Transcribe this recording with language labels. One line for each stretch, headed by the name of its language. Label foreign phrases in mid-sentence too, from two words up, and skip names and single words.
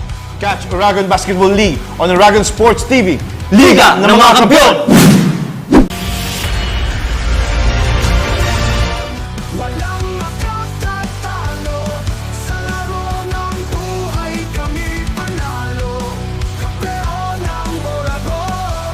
English: Catch Uragon Basketball League on Uragon Sports TV.
Filipino: Liga ng mga Kampiyon! Walang makatatalo sa laro ng buhay, kami panalo. Kampeon ng Oragon.